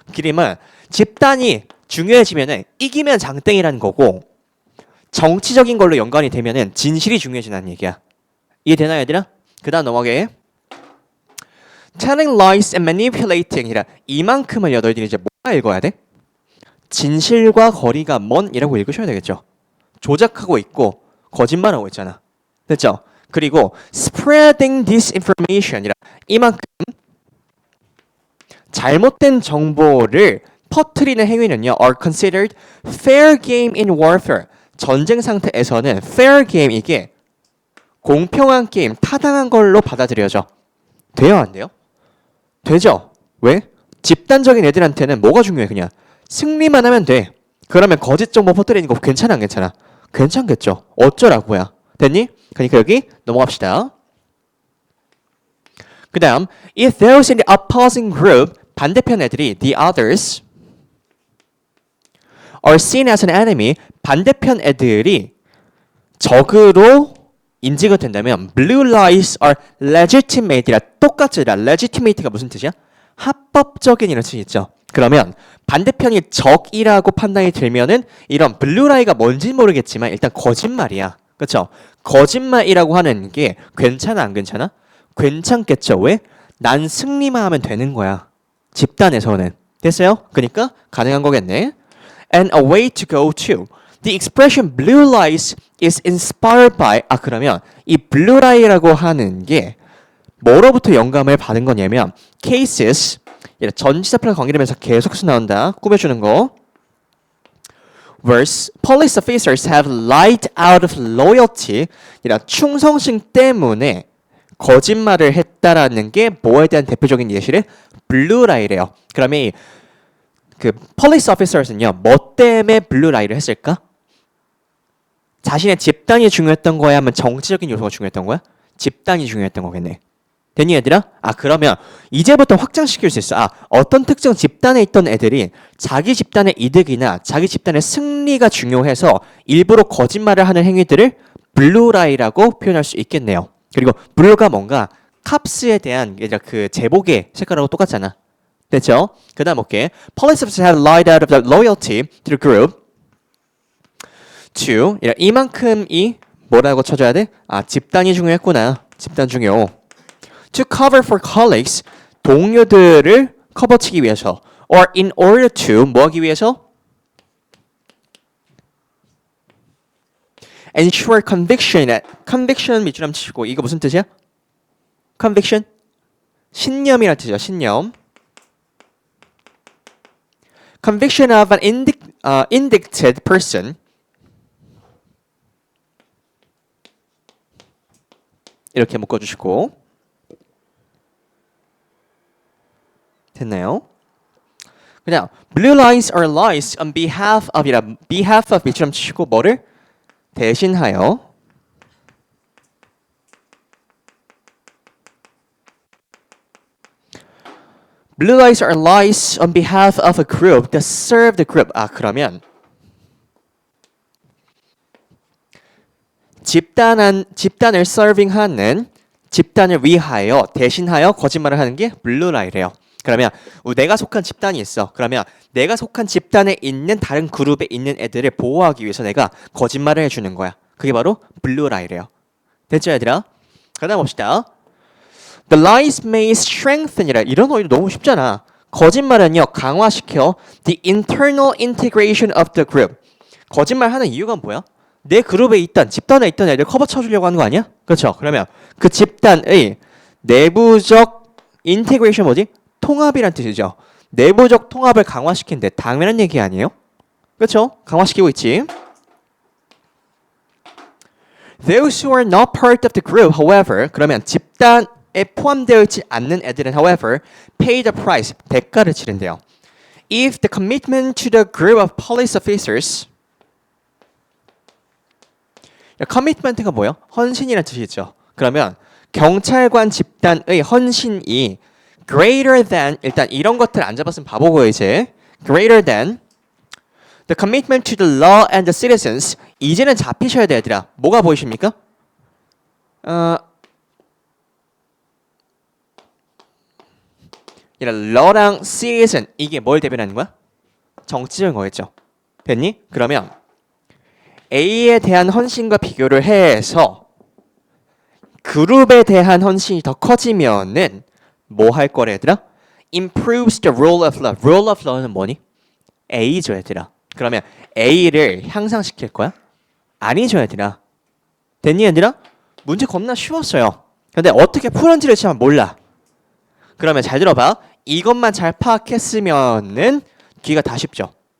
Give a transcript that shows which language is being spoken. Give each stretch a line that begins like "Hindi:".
Korean: 그림은 집단이 중요해지면은 이기면 장땡이라는 거고 정치적인 걸로 연관이 되면은 진실이 중요해진다는 얘기야. 이해되나 얘들아? 그 다음 넘어가게.
English: Telling lies and manipulating
Korean: 이라 이만큼을 너희들이 이제 뭐가 읽어야 돼? 진실과 거리가 먼이라고 읽으셔야 되겠죠. 조작하고 있고 거짓말하고 있잖아. 됐죠? 그리고
English: spreading disinformation
Korean: 이라 이만큼 잘못된 정보를 퍼뜨리는 행위는요
English: are considered fair game in warfare.
Korean: 전쟁 상태에서는
English: fair game
Korean: 이게 공평한 게임, 타당한 걸로 받아들여져. 돼요 안 돼요? 되죠? 왜? 집단적인 애들한테는 뭐가 중요해 그냥 승리만 하면 돼. 그러면 거짓 정보 퍼뜨리는 거 괜찮아 안 괜찮아? 괜찮겠죠. 어쩌라고야. 됐니? 그러니까 여기 넘어갑시다.
English: 그 다음 if those in the opposing group
Korean: 반대편 애들이
English: the others are seen as an enemy
Korean: 반대편 애들이 적으로 인지가 된다면
English: blue lies are legitimate
Korean: 이라 똑같이라
English: legitimate
Korean: 가 무슨 뜻이야? 합법적인 이런 뜻이 있죠. 그러면 반대편이 적이라고 판단이 들면은 이런
English: blue lie
Korean: 가 뭔지는 모르겠지만 일단 거짓말이야. 그렇죠? 거짓말이라고 하는 게 괜찮아 안 괜찮아? 괜찮겠죠. 왜? 난 승리만 하면 되는 거야. 집단에서는. 됐어요? 그러니까 가능한 거겠네.
English: And a way to go to. The expression blue lies is inspired by
Korean: 그러면 이 blue lie라고 하는 게 뭐로부터 영감을 받은 거냐면 cases 전치사 플러스 관계되면서 계속 나온다. 꾸며주는 거.
English: Worse, police officers have lied out of loyalty.
Korean: 충성심 때문에 거짓말을 했다라는 게 뭐에 대한 대표적인 예시를 blue lie래요. 그러면 그
English: police officers
Korean: 는요 뭐 때문에 blue lie를 했을까? 자신의 집단이 중요했던 거야? 아니면 정치적인 요소가 중요했던 거야? 집단이 중요했던 거겠네. 됐니 얘들아? 그러면 이제부터 확장시킬 수 있어. 어떤 특정 집단에 있던 애들이 자기 집단의 이득이나 자기 집단의 승리가 중요해서 일부러 거짓말을 하는 행위들을 블루라이라고 표현할 수 있겠네요. 그리고 블루가 뭔가 캅스에 대한 그 제복의 색깔하고 똑같잖아. 됐죠? 그 다음 볼게.
English: Police officers have lied out of their loyalty to the group to
Korean: 이만큼이 뭐라고 쳐줘야 돼? 집단이 중요했구나. 집단 중요.
English: To cover for colleagues
Korean: 동료들을 커버치기 위해서
English: or in order to
Korean: 뭐 하기 위해서?
English: ensure conviction.
Korean: conviction 밑줄 한번 치고 이거 무슨 뜻이야? conviction? 신념이라는 뜻이야. 신념.
English: conviction of an indicted person
Korean: 이렇게 묶어주시고 됐나요? 그냥
English: blue lights are lights on behalf of
Korean: 이라
English: behalf of
Korean: 이처럼 치시고 뭐를 대신하여
English: blue lights are lights on behalf of a group that serve the group.
Korean: 아 그러면 집단을 서빙하는 집단을 위하여 대신하여 거짓말을 하는 게
English: blue light
Korean: 이래요. 그러면 내가 속한 집단이 있어. 그러면 내가 속한 집단에 있는 다른 그룹에 있는 애들을 보호하기 위해서 내가 거짓말을 해주는 거야. 그게 바로
English: blue light
Korean: 이래요. 됐죠 얘들아? 그다음 봅시다.
English: The lies may strengthen
Korean: 이라 이런 어휘도 너무 쉽잖아. 거짓말은요 강화시켜
English: the internal integration of the group.
Korean: 거짓말하는 이유가 뭐야? 내 그룹에 있던 집단에 있던 애들 커버 쳐주려고 하는 거 아니야? 그렇죠? 그러면 그 집단의 내부적 인테그레이션 뭐지? 통합이란 뜻이죠. 내부적 통합을 강화시킨데 당연한 얘기 아니에요? 그렇죠? 강화시키고 있지.
English: Those who are not part of the group, however,
Korean: 그러면 집단에 포함되어 있지 않는 애들은,
English: however, pay the price,
Korean: 대가를 치른대요.
English: If the commitment to the group of police officers,
Korean: commitment가 뭐예요? 헌신이라는 뜻이죠. 그러면 경찰관 집단의 헌신이
English: greater than,
Korean: 일단 이런 것들 안 잡았으면 바보고 이제
English: greater than the commitment to the law and the citizens.
Korean: 이제는 잡히셔야 돼 얘들아. 뭐가 보이십니까?
English: law
Korean: 랑 citizen 이게 뭘 대변하는 거야? 정치적인 거겠죠. 됐니? 그러면 A에 대한 헌신과 비교를 해서 그룹에 대한 헌신이 더 커지면은 뭐 할 거래 얘들아?
English: Improves the rule of law. Rule of law
Korean: 는 뭐니? A죠 얘들아. 그러면 A를 향상시킬 거야? 아니죠 얘들아. 됐니 얘들아? 문제 겁나 쉬웠어요. 근데 어떻게 풀었는지를 잘 몰라. 그러면 잘 들어봐. 이것만 잘 파악했으면은 귀가 다 쉽죠.